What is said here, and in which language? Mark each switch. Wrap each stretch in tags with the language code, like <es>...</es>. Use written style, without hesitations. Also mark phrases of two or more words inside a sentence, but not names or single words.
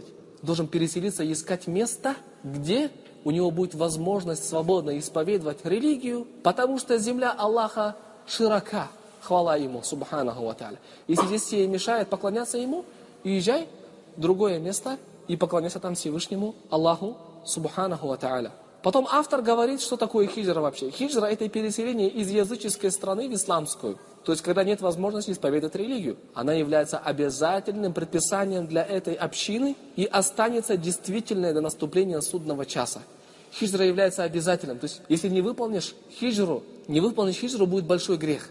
<ru>Должен переселиться и искать место, где у него будет возможность свободно исповедовать религию, потому что земля Аллаха широка. Хвала Ему,</ru> <ar>سبحانه وتعالى.</ar> <ru>Если здесь все мешают поклоняться Ему, езжай в другое место и поклоняйся там Всевышнему Аллаху,</ru> <ar>سبحانه وتعالى.</ar> <ru>Потом автор говорит, что такое хиджра вообще. Хиджра – это переселение из языческой страны в исламскую. То есть, когда нет возможности исповедать религию. Она является обязательным предписанием для этой общины и останется действительной до наступления судного часа. Хиджра является обязательным. То есть, если не выполнишь хиджру, будет большой грех.</ru>